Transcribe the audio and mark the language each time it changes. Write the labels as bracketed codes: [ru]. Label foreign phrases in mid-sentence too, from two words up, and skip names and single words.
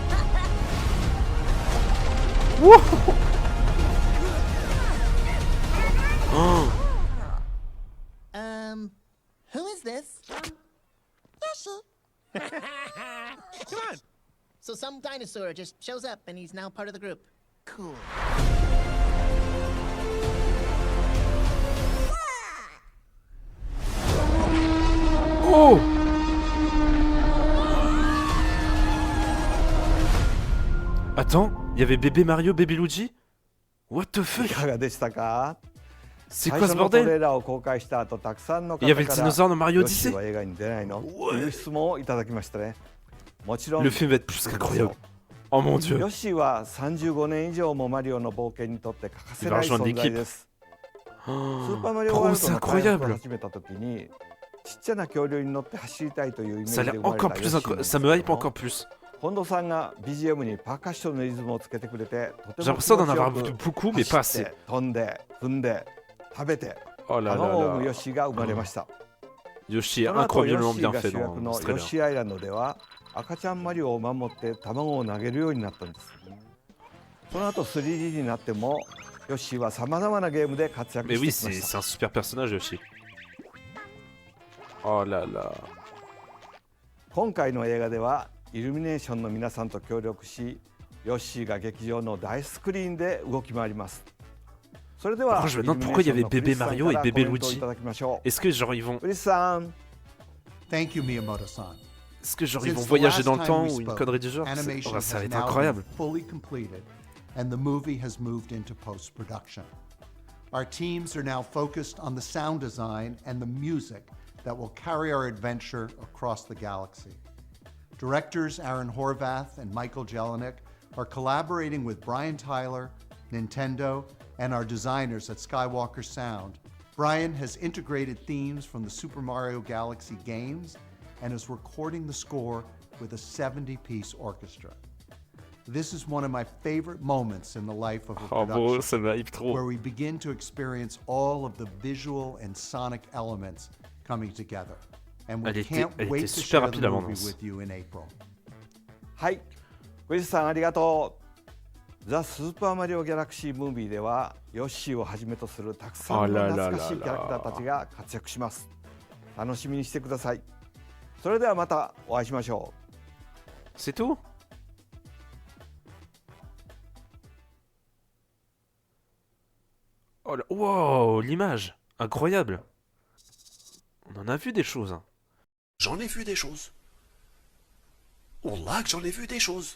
[en] Wow! Oh! Who is this? Come on. So some dinosaur just shows up and he's now part of the group. Cool. Oh! [fr] Attends, il y avait bébé Mario, bébé Luigi? [en] What the [ja] う。い [en] fuck? [ja] かがでしたか？ [fr] C'est [ja] 最 [fr] quoi [ja] 初 [fr] ce [ja] のトレ [fr] bordel? [ja] ーラーを公開した後、たくさんの方 [fr] Il y avait [ja] か [fr] le [ja] ら [fr] dinosaure dans Mario [ja] ヨッシー [fr] Odyssey? [ja] は映画に出ないのという質問をいただきましたね。もちろん [fr] Le film va être plus qu'incroyable. Oh mon dieu. [ja] ヨッシーは35年以上もマリオの冒険にとって欠かせ [fr] Il [ja] な [fr] va [ja] い [fr] rejoindre [ja] 存在 [fr] l'équipe. [ja] です。ス [fr] Oh, [ja] ーパーマリオ [fr] Pro, [ja] ワール [fr] c'est [ja] ドの開発を [fr] incroyable. [ja] 始めた時にちっちゃな恐竜に乗って走りたいというイメー [fr] Ça a [ja] ジで [fr] l'air [ja] 生まれた [fr] encore [ja] ヨッ [fr] plus [ja] シーなん [fr] incroyable. [ja] です [fr] Ça [ja] け [fr] me [ja] ど [fr] hype [ja] も [fr] encore plus. [ja] 近藤さんが BGM にパーカッションのリズムをつけてくれてとて [fr] J'ai [ja] も気 [fr] l'impression [ja] 持 [fr] d'en [ja] ちよ [fr] avoir [ja] く [fr] vu beaucoup, mais pas [ja] 走っ [fr] assez. [ja] て飛んで踏んで食べて [fr] Oh là [ja] 卵を産 [fr] là [ja] むヨ [fr] là. [ja] ッシーが生まれました [fr] Yoshi est [ja] その後ヨ [fr] incroyablement [ja] ッシー [fr] bien [ja] が [fr] fait [ja] 主役 [fr] dans [ja] の [fr] ce [ja] ヨッ [fr] trailer. [ja] シーアイランドでは赤ちゃんマリオを守って卵を投げるようになったんですその後 3D になってもヨッシーはさまざまなゲームで活躍 [fr] Mais [ja] して [fr] oui, [ja] きました [fr] c'est un super personnage, Yoshi. Oh là là. [ja] 今回の映画ではイルミネーションの皆さんと協力し、ヨッシーが劇場の大スクリーンで動き回ります。それでは [fr] Après, je me demande pourquoi il y avait bébé Mario et bébé Luigi. Est-ce que genre ils vont, [ja] クリスさん、 [en] Thank you, Miyamoto-san. [fr] est-ce que genre ils [en] Since [fr] vont [en] the [fr] voyager [en] last [fr] dans le [en] time [fr] temps [en] we [fr] ou une [en] spoke, [fr] connerie du genre? [en] animation [fr] Ça va [en] has [fr] être [en] now [fr] incroyable. [en] been fully completed, and the movie has moved into post-production. Our teams are now focused on the sound design and the music that will carry our adventure across the galaxy. Directors Aaron Horvath and Michael Jelinek are collaborating with Brian Tyler, Nintendo, and our designers at Skywalker Sound. Brian has integrated themes from the Super Mario Galaxy games and is recording the score with a 70-piece orchestra. This is one of my favorite moments in the life of a [fr] Oh [en] production, [fr] bro, ça me hype trop. [en] where we begin to experience all of the visual and sonic elements coming together. And we [fr] Elle était [en] can't wait to [fr] super [en] share [fr] rapide [en] the [fr] la [en] movie [fr] bande-annonce. [en] with you in April. [ja] はい、クリスさんありがとう。ザ・スーパーマリオ・ギャラクシー・ムービーではヨッシーをはじめとするたくさんの懐かしいキャラクターたちが活躍します。楽しみにしてください。それではまたお会いしましょう。 [fr] C'est tout? Oh là, wow, l'image, incroyable. On en a vu des choses. Hein. J'en ai vu des choses. Wallah que j'en ai vu des choses.